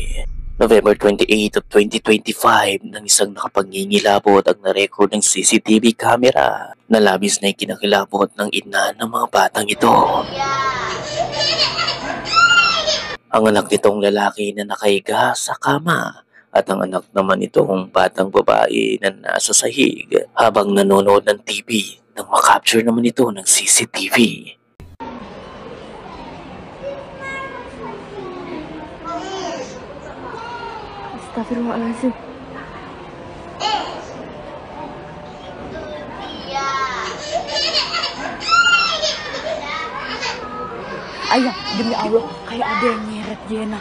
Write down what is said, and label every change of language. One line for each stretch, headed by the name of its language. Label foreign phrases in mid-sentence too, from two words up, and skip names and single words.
English: November 28 of 2025
Filipino: nang isang nakapangingilabot ang narecord ng
English: CCTV camera
Filipino: na labis na ikinakilabot ng ina ng mga batang ito. Ang anak nitong lalaki na nakahiga sa kama at ang anak naman itong batang babae na nasa sahig habang nanonood ng TV nang makapture naman ito ng CCTV.
Indonesian: Astagfirullahaladzim. Ayah, demi Allah, kayak ada yang nyeret Jena.